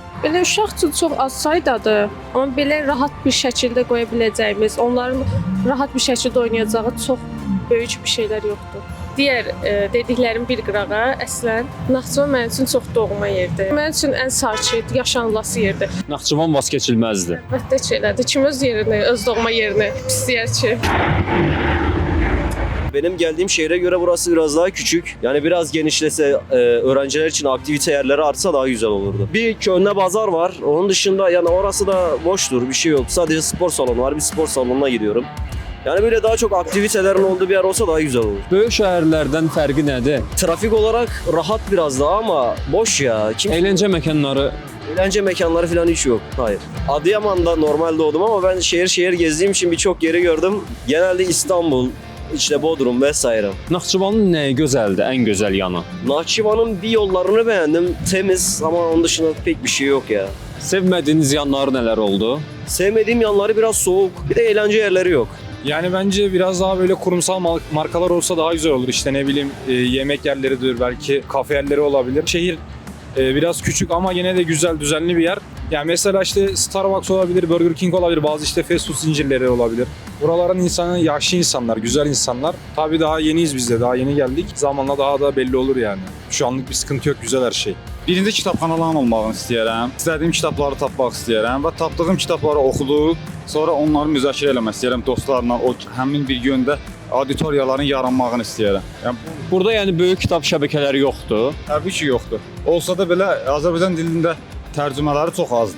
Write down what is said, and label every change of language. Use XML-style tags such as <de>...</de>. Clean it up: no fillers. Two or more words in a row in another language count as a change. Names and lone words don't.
<az>Belə uşaq üçün çox az saydadır, amma belə rahat bir şəkildə qoya biləcəyimiz, onların rahat bir şəkildə oynayacağı çox böyük bir şeylər yoxdur. Digər dediklərim bir qırağa, əslən Naxçıvan mənim üçün çox doğma yerdir. Mənim üçün ən sakit, yaşanılası yerdir. Naxçıvan vaz keçilməzdir. Əlbəttə ki, elədir. Kim öz yerini, öz doğma yerini pisləyər ki?</az> <tr>Benim geldiğim şehre göre burası biraz daha küçük. Yani biraz genişlese, öğrenciler için aktivite yerleri artsa daha güzel olurdu. Bir Köln'de pazar var. Onun dışında yani orası da boştur, bir şey yok. Sadece spor salonu var. Bir spor salonuna gidiyorum. Yani böyle daha çok aktivitelerin olduğu bir yer olsa daha güzel olur.</tr> <az>Böyük şəhərlərdən fərqi nədir?</az> <tr>Trafik olarak rahat biraz daha ama boş ya.</tr> <az>Eğlence məkanları.</az> <tr>Eğlence mekanları falan hiç yok. Hayır. Adıyaman'da normal doğdum ama ben şehir şehir gezdiğim için birçok yeri gördüm. Genelde İstanbul, işte Bodrum vesaire.</tr> <az>Naxçıvanın nəyi gözəldir, ən gözəl yanı?</az> <tr>Naxçıvanın bir yollarını beğendim. Temiz ama onun dışında pek bir şey yok ya.</tr> <az>Sevmədiyiniz yanları nələr oldu?</az> <tr>Sevmediğim yanları biraz soğuk. Bir de eğlence yerleri yok. Yani bence biraz daha böyle kurumsal markalar olsa daha güzel olur. İşte ne bileyim yemek yerleridir, belki kafe yerleri olabilir. Şehir biraz küçük ama yine de güzel, düzenli bir yer. Yani mesela işte Starbucks olabilir, Burger King olabilir, bazı işte</tr> <en>fast food</en> <tr>zincirleri olabilir. Buraların insanı yaşlı insanlar, güzel insanlar. Tabii daha yeniyiz biz de, daha yeni geldik. Zamanla daha da belli olur yani. Şu anlık bir sıkıntı yok, güzel her şey.</tr> <az>Birinci kitabxanaların olmağını istəyirəm. İstədiyim kitabları tapmaq istəyirəm və tapdığım kitabları oxudub, sonra onları müzakirə eləmək istəyirəm dostlarla. O həmin bir gündə auditoriyaların yaranmağını istəyirəm. Yəni Burada yəni böyük kitab şəbəkələri yoxdur. təbii ki, yoxdur. Olsa da belə Azərbaycan dilində tərcümələri çox azdır.</az>